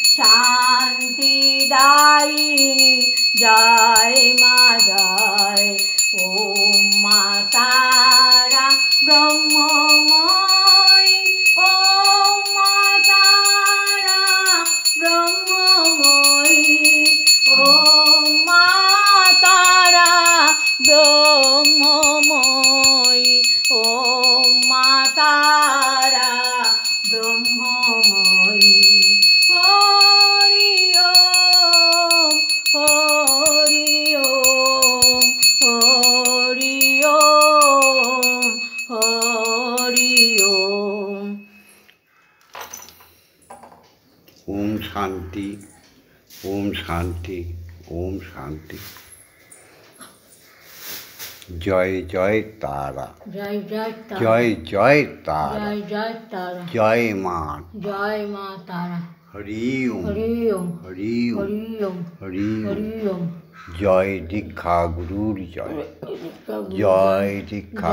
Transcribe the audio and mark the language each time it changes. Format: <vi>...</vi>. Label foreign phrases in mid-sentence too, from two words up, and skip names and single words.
<bn>শান্তিদায়িনী জয় মা জয় ওম মা তারা ব্রহ্মময়ী ওম মা তারা ব্রহ্মময়ী ওম মা তারা ব্রহ্মময়ী ওম মা তারা ব্রহ্মময়ী হরি ওম হরি ওম হরি ওম হরি ওম।</bn> <sa>ओम शांति ओम शांति ओम शांति।</sa> <bn>জয় জয় তারা, জয় জয় তারা, জয় জয় তারা, জয় জয় তারা, জয় মা, জয় মা তারা। হরি ওম, হরি ওম, হরি ওম, হরি ওম, হরি ওম। হরি ওম। জয় দীক্ষা গুরুর জয়, জয় দীক্ষা</bn>